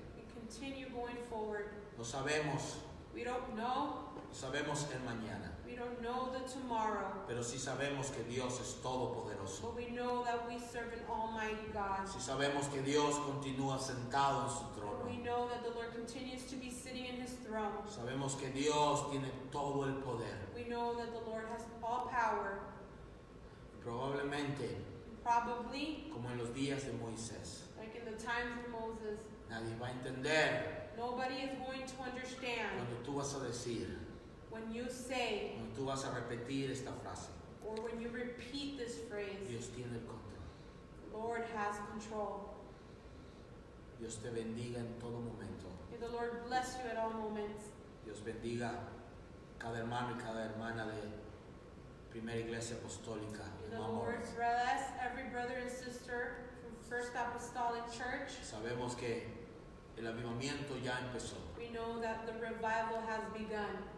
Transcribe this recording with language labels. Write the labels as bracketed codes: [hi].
[en] we continue going forward. [es] No sabemos, [en] We don't know. [es] no sabemos el mañana, [en] We don't know the tomorrow. [es] pero sí sabemos que Dios es todopoderoso. [en] But we know that we serve an almighty God. [es] Sí sabemos que Dios continúa sentado en su trono. [en] We know that the Lord continues to be sitting in his throne. [es] Sabemos que Dios tiene todo el poder. [en] We know that the Lord has all power. [es] Y probablemente, [en] Probably, [es] como en los días de Moisés, [en] like in the times of Moses, [es] nadie va a entender [en] nobody is going to understand [es] cuando tú vas a decir, [en] when you say [es] cuando tú vas a repetir esta frase. [en] or when you repeat this phrase, [es] Dios tiene el control. [en] the Lord has control. [es] Dios te bendiga en todo momento. [en] May the Lord bless you at all moments. [es] Dios bendiga cada hermano y cada hermana de Primera Iglesia Apostólica [en] May [es] en [en] the [es] Mount [en] Lord [es] Morris. [en] bless every brother and sister from First Apostolic Church. [es] Sabemos que el avivamiento ya empezó [en] We know that the revival has begun,